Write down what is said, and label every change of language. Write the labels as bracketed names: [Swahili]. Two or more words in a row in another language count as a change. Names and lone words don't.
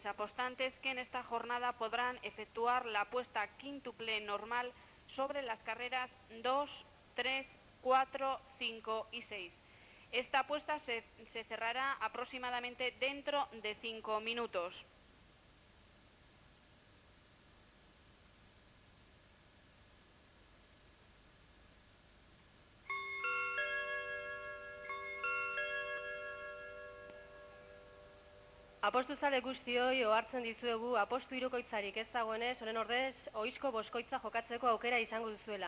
[Spanish] apostantes que en esta jornada podrán efectuar la apuesta quíntuple normal sobre las carreras 2, 3, 4, 5 y 6. Esta apuesta se cerrará aproximadamente dentro de 5 minutos. [Basque] Apostuzale guztioi ohartzen dizuegu apostu hirukoitzarik ez dagoenez, honen ordez ohizko boskoitza jokatzeko aukera izango duzuela.